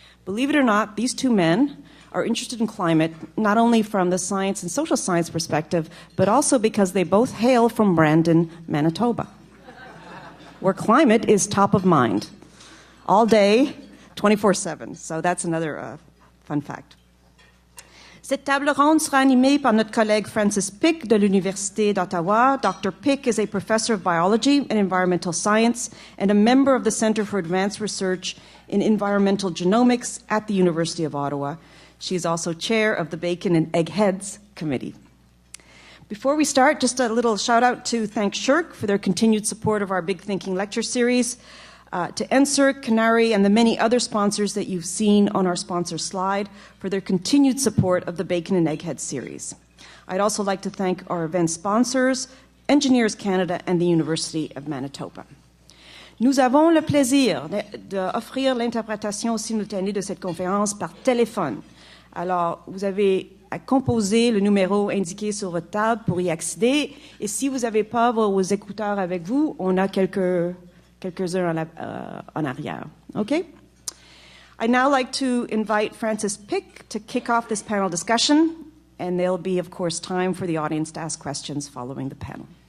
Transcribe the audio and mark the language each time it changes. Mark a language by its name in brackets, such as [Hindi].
[English] Believe it or not, these 2 men are interested in climate not only from the science and social science perspective, but also because they both hail from Brandon, Manitoba, where climate is top of mind, all day, 24/7. So that's another fun fact. [French] Cette table ronde sera animée par notre collègue Francis Pick de l'Université d'Ottawa. [English] Dr. Pick is a professor of biology and environmental science and a member of the Centre for Advanced Research in Environmental Genomics at the University of Ottawa. She is also chair of the Bacon and Egg Heads Committee. Before we start, just a little shout out to thank SSHRC for their continued support of our Big Thinking lecture series. To NSERC, Canary, and the many other sponsors that you've seen on our sponsor slide for their continued support of the Bacon and Egghead series. I'd also like to thank our event sponsors, Engineers Canada and the University of Manitoba. [French] Nous avons le plaisir d'offrir l'interprétation simultanée de cette conférence par téléphone. Alors, vous avez à composer le numéro indiqué sur votre table pour y accéder. Et si vous n'avez pas vos écouteurs avec vous, on a quelques-uns en arrière. [English] Okay? I'd now like to invite Francis Pick to kick off this panel discussion, and there'll be, of course, time for the audience to ask questions following the panel.